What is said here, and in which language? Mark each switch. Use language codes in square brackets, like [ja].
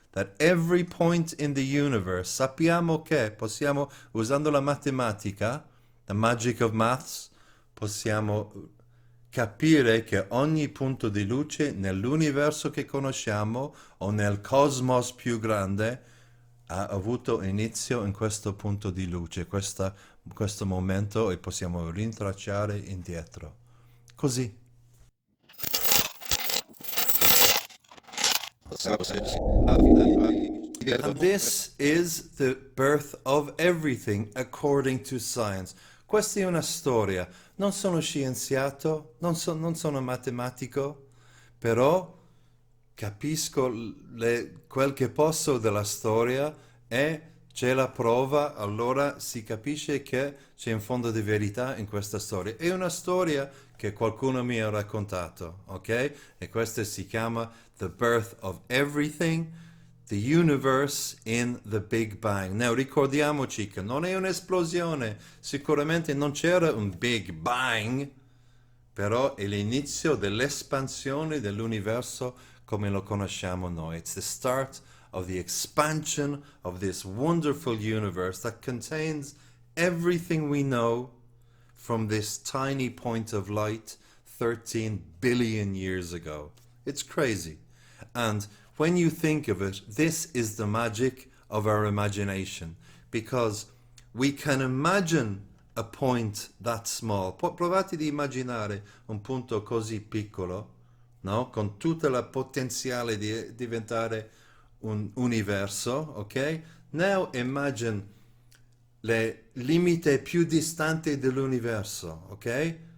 [en] that every point in the universe, [it] sappiamo che possiamo, usando la matematica, [en] the magic of maths, [it] possiamo capire che ogni punto di luce nell'universo che conosciamo o nel cosmos più grande ha avuto inizio in questo punto di luce, questo momento, e possiamo rintracciare indietro. Così. [en] And this is the birth of everything according to science. [it] Questa è una storia. Non sono scienziato, non sono matematico, però capisco quel che posso della storia e c'è la prova, allora si capisce che c'è un fondo di verità in questa storia. È una storia che qualcuno mi ha raccontato, ok? E questa si chiama The Birth of Everything, the Universe in the Big Bang. Now ricordiamoci che non è un'esplosione, sicuramente non c'era un Big Bang, però è l'inizio dell'espansione dell'universo come lo conosciamo noi. [en] It's the start of the expansion of this wonderful universe that contains everything we know from this tiny point of light 13 billion years ago. It's crazy. And when you think of it, this is the magic of our imagination, because we can imagine a point that small. [it] Provate ad immaginare un punto così piccolo, no? Con tutta la potenziale di diventare un universo, ok? [en] Now imagine [it] le limite più distanti dell'universo, ok?